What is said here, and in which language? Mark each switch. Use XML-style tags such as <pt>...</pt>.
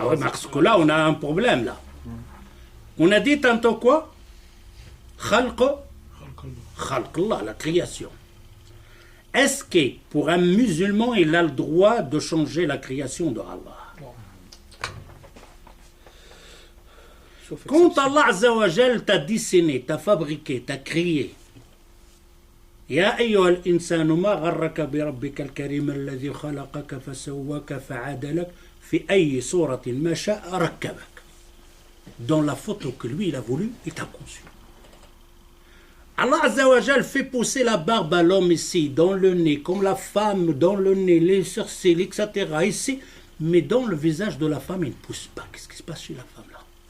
<fr>Ah ouais, parce que là, on a un problème là. On a dit tantôt quoi? Khalqallah, la création. Est-ce que pour un musulman, il a le droit de changer la création de Allah? Quand Allah Azza wa Jal t'a dessiné, t'a fabriqué, t'a créé,</fr> <ar>يا أيها الإنسان ما غرك بربك الكريم الذي خلقك فسواك فعدلك في أي صورة ما شاء ركبك.</ar> <fr>Dans la photo que lui il a voulu, il t'a conçu. Allah Azza wa Jal fait pousser la barbe à l'homme ici, dans le nez, comme la femme, dans le nez, les sourcils, etc. ici, mais dans le visage de la femme, il ne pousse pas. Qu'est-ce qui se passe chez la femme là?</fr>